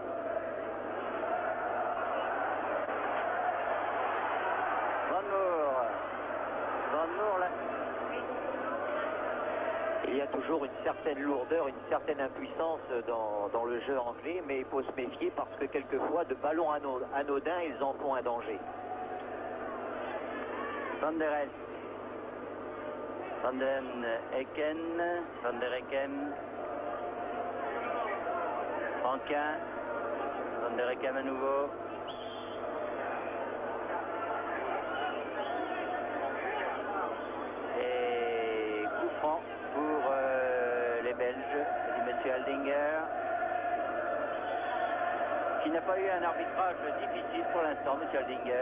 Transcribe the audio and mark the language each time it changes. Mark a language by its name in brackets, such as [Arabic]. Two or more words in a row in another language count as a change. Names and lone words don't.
[French] Van Moor là. Il y a toujours une certaine lourdeur, une certaine impuissance dans le jeu anglais, mais il faut se méfier parce que quelquefois, de ballons anodins, ils en font un danger. Van der Elst. Van den Hecken. Van der Hecken. Franquin. Van der Hecken à nouveau. Et coup franc pour les Belges, du monsieur Aldinger, qui n'a pas eu un arbitrage difficile pour l'instant, monsieur Aldinger.